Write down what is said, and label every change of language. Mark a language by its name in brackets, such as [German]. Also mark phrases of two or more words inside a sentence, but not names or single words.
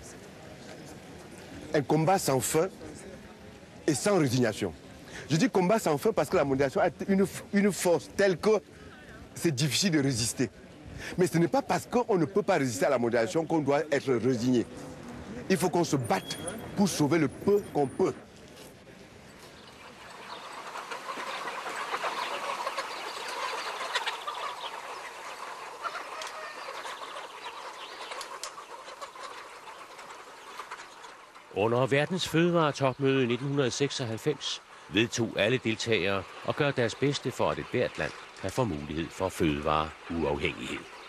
[French] Un combat sans fin et sans résignation. Je dis combat sans fin parce que la mondialisation a une force telle que c'est difficile de résister. Mais ce n'est pas parce qu'on ne peut pas résister à la mondialisation qu'on doit être résigné. Il faut qu'on se batte pour sauver le peu qu'on peut. [Danish] Under verdens fødevaretopmøde i 1996 vedtog alle deltagere at gøre deres bedste for, at et hvert land kan få mulighed for fødevareuafhængighed.